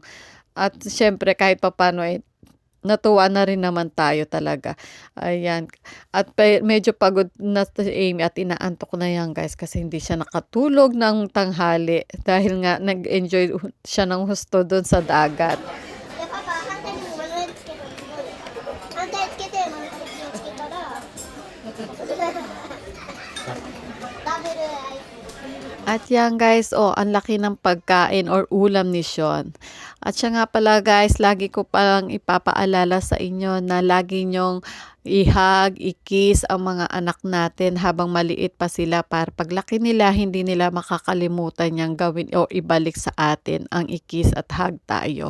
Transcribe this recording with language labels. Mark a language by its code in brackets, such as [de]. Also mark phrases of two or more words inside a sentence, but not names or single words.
[tl] At syempre kahit papano natuwa na rin naman tayo talaga. Ayan. At medyo pagod na si Amy at inaantok na yan guys kasi hindi siya nakatulog ng tanghali dahil nga nag-enjoy siya ng husto doon sa dagat. [ja] いや、パパ、反対にも丸つける。反対つけて、丸つけたら、ダブルアイス。 [tl] At yan guys, oh, ang laki ng pagkain or ulam ni Sean. At siya nga pala guys, lagi ko palang ipapaalala sa inyo na lagi nyong ihag, ikis ang mga anak natin habang maliit pa sila para paglaki nila, hindi nila makakalimutan niyang gawin o ibalik sa atin ang ikis at hug tayo.